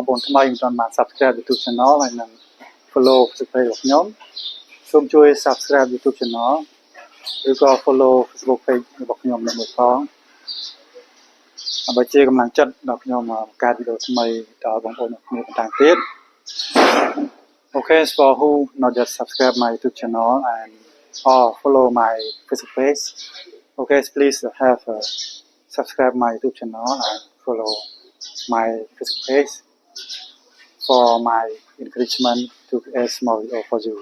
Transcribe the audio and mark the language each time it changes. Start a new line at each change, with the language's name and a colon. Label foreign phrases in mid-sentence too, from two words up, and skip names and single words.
Khmer: ប្អូនថ្មីមិនទាន់បាន
English: Subscribe YouTube Channel
Khmer: ហើយនឹង
English: follow Facebook page
Khmer: របស់ខ្ញុំសូមជួយ
English: Subscribe YouTube Channel
Khmer: ឬក៏
English: follow Facebook page
Khmer: របស់ខ្ញុំនៅមួយផងដើម្បីជាកម្លាំងចិត្តដល់ខ្ញុំបង្កើតវីដេអូថ្មីដល់បងប្អូនគ្នាបន្តទៀត
English: Okay, for who not just subscribe my YouTube channel and or follow my Facebook page. Okay, please have subscribe my YouTube channel and follow my Facebook page for my encouragement to create small video for you.